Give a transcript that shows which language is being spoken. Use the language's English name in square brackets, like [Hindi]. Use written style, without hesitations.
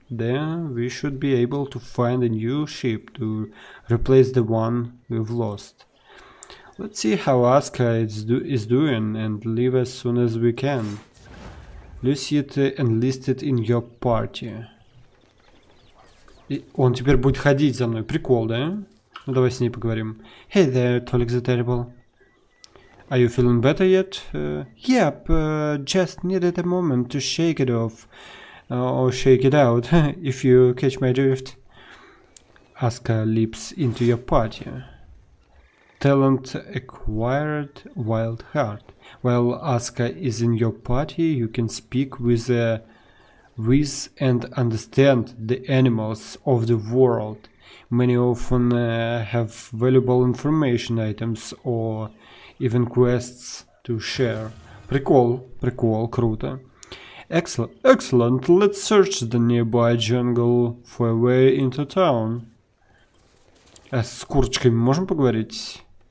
[English] Then we should be able to find a new ship to replace the one we've lost. Let's see how Aska is doing and leave as soon as we can. Lucid enlisted in your party. [Russian] И он теперь будет ходить за мной. Прикол, да? Ну давай с ней поговорим. [English] Hey there, Tolik the Terrible. Are you feeling better yet? Yep, just needed a moment to shake it off. Or shake it out, if you catch my drift. Aska leaps into your party. Talent acquired Wild Heart. While Aska is in your party, you can speak with and understand the animals of the world. Many often have valuable information items or even quests to share. [Russian] Прикол, круто. [English] Excellent, let's search the nearby jungle for a way into town. [Russian] А с курочками можем поговорить?